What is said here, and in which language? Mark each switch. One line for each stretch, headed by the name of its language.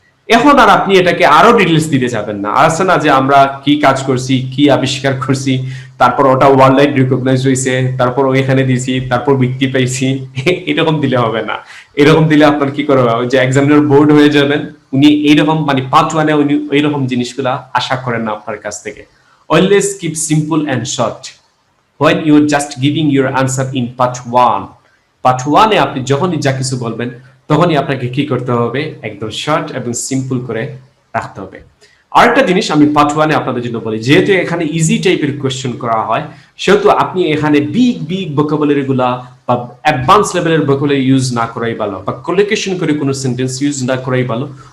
Bangla: এখন আর আপনি এটাকে আরো ডিটেইলস দিতে যাবেন না। আর আছে না যে আমরা কি কাজ করছি, কি আবিষ্কার করছি, তারপর ওটা ওয়ার্ল্ড ওয়াইড রিকগনাইজ হয়েছে, তারপর ওইখানে দিয়েছি, তারপর বৃত্তি পাইছি, এরকম দিলে হবে না। এরকম দিলে আপনার কি করবে, ওই যে এক্সামিনার বোর্ড হয়ে যাবেন। উনি এইরকম মানে পার্ট ওয়ানে উনি এইরকম জিনিসগুলা আশা করেন না আপনার কাছ থেকে।
English: Always keep simple and short when you are just giving your answer in part 1.
Bangla: Part 1 এ আপনি যখনই যা কিছু বলবেন, তখনই আপনাকে কি করতে হবে, একদম শর্ট এবং সিম্পল করে রাখতে হবে। আরেকটা জিনিস আমি পার্ট 1 এ আপনাদের জন্য বলি, যেহেতু এখানে ইজি টাইপের কোশ্চেন করা হয়, সেহেতু আপনি এখানে বিগ বিগ ভোকাবুলারি গুলা বা অ্যাডভান্স লেভেলের ভোকাবুলারি ইউজ না করাই ভালো, বা কোলোকেশন করে কোনো সেন্টেন্স ইউজ না করাই ভালো।